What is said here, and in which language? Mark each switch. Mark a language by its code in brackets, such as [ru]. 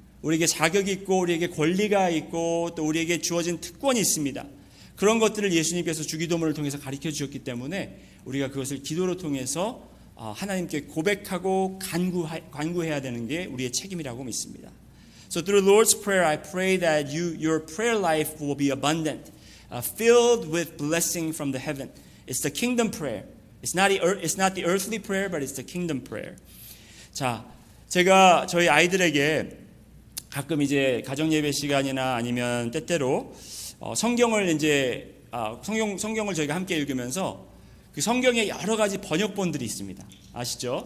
[ko] 우리에게 자격이 있고 우리에게 권리가 있고 또 우리에게 주어진 특권이 있습니다. 그런 것들을 예수님께서 주기도문을 통해서 가르쳐 주셨기 때문에 우리가 그것을 기도로 통해서 하나님께 고백하고 간구해야 되는 게 우리의 책임이라고 믿습니다. [en] So through the Lord's Prayer, I pray that your prayer life will be abundant, filled with blessing from the heaven. It's the kingdom prayer. It's not the earthly prayer, but it's the kingdom prayer. [ko] 자, 제가 저희 아이들에게 가끔 이제 가정 예배 시간이나 아니면 때때로 성경을 이제 성경을 저희가 함께 읽으면서 그 성경에 여러 가지 번역본들이 있습니다. 아시죠?